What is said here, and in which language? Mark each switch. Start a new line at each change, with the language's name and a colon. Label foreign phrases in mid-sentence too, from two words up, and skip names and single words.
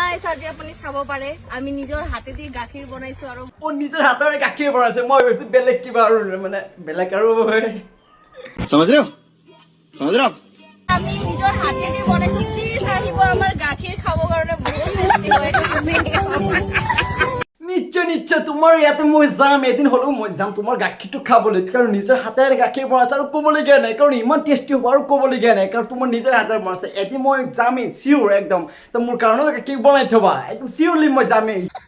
Assamese: আজি আপুনি চাব পাৰে আমি নিজৰ হাতেদি গাখীৰ বনাইছো আৰু নিজৰ হাতেৰে গাখীৰ বনাইছে মই ভাবিছো বেলেগ কিবা আৰু মানে বেলেগ আৰু
Hindi: समझ रहे हो समझ रहे हो
Assamese: আমি নিজৰ হাতেদি বনাইছো প্লিজ আহিব আমাৰ গাখীৰ খাব কাৰণে বহুত টেষ্টি হয় নিশ্চয় নিশ্চয় তোমাৰ ইয়াতে মই যাম এদিন হ'লেও মই যাম তোমাৰ গাখীৰটো খাবলৈ কাৰণ নিজৰ হাতেৰে গাখীৰ বনাইছে আৰু ক'বলগীয়া নাই কাৰণ ইমান টেষ্টি হ'ব আৰু ক'বলগীয়া নাই কাৰণ তোমাৰ নিজৰ হাতেৰে বনাইছে এদিন মই যামেই চিয়'ৰ একদম তো মোৰ কাৰণেও গাখীৰ বনাই থবা একদম চিয়'ৰলি মই যামেই